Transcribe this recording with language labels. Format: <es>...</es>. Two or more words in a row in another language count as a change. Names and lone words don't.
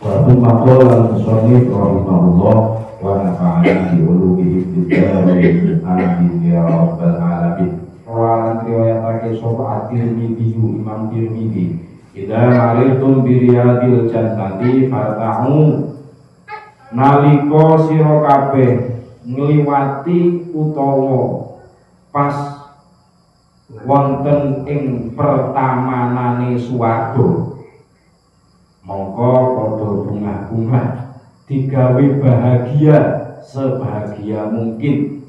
<ar>المصنف رحمه الله ونفعنا بعلومه في الدارين آمين يا رب العالمين.</ar> <jv>Wa riwayatake sapa at-Tirmidzi Imam Tirmidzi</jv> <ar>إذا مرضتم برياض الجنة فارتعوا</ar> <jv>nalika sira kabeh ngliwati utawa pas wonten ing pertamanane swarga mongko padha bungah-bungah digawe</jv> <id>bahagia sebahagia mungkin.</id>